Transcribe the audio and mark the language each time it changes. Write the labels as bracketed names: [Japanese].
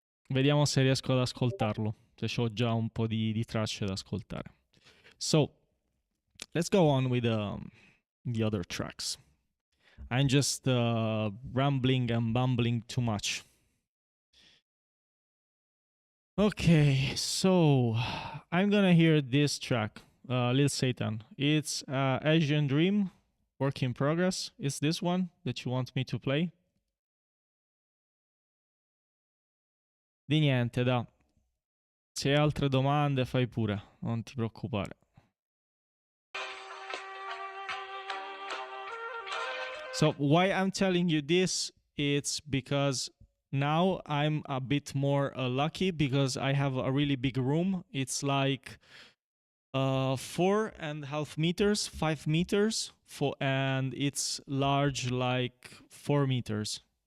[Italian] Vediamo se riesco ad ascoltarlo, se ho già un po' di tracce da ascoltare. [English] So, let's go on with the other tracks. I'm just rambling and bumbling too much. Okay, so I'm gonna hear this track, Lil Satan. It's Asian Dream, Work in Progress. Is this one that you want me to play? [Italian] Di niente, da. Se hai altre domande fai pure, non ti preoccupare. [English] So why I'm telling you this, it's because now I'm a bit more lucky because I have a really big room. It's like 4.5 meters, 5 meters, and it's large like 4 meters.